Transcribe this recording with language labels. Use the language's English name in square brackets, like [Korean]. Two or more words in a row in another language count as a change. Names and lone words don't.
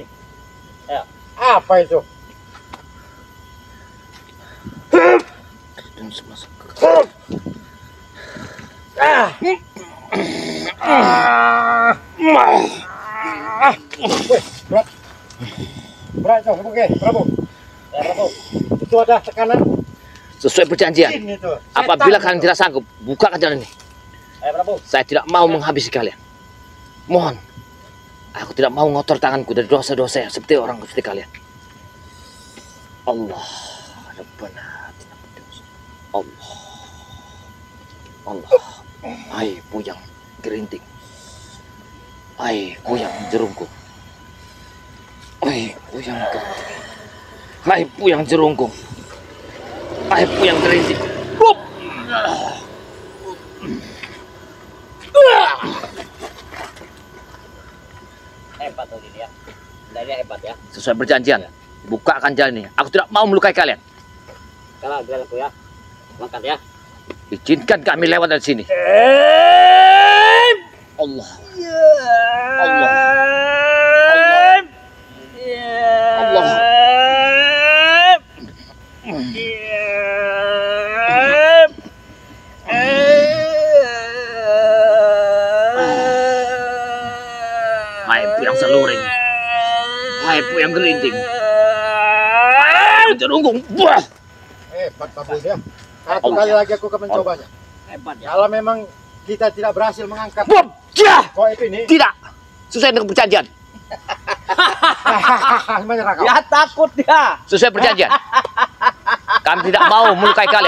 [Indonesian] Apa itu? Berat itu, oke, Prabu. Ya, Prabu. Itu ada tekanan. Sesuai perjanjian. Jin itu. Apabila Setan kalian itu. tidak sanggup, bukakan jalan ini. Ayo, Prabu. Saya tidak mau menghabisi kalian. Mohon. Aku tidak mau ngotor tanganku dari dosa-dosa seperti orang seperti kalian. Allah. [Arabic] ربنا آتنا في الدنيا. [Indonesian] Allah. Allah. Hai puyang gerinting. Hai puyang jerungku. Hai puyang gerinting. Hai puyang jerungku. Hai puyang gerinting. Hebat tuh ini ya. Dari hebat ya. Sesuai perjanjian. Bukakan jalan ini. Aku tidak mau melukai kalian. Kalau jalanku ya. Angkat ya. Izinkan kami lewat dari sini. Allah. Allah. Allah. Hai puyang seluring. Hai puyang gerinting. Hai jerunggung. Wah. Hebat Prabu dia. Satu kali lagi aku akan mencobanya. Hebat ya. Kalau memang kita tidak berhasil mengangkat Wajah. koin ini, Tidak. Sesuai dengan perjanjian. menyerah kau. Ya takut dia. Sesuai perjanjian. Kami tidak mau melukai kalian.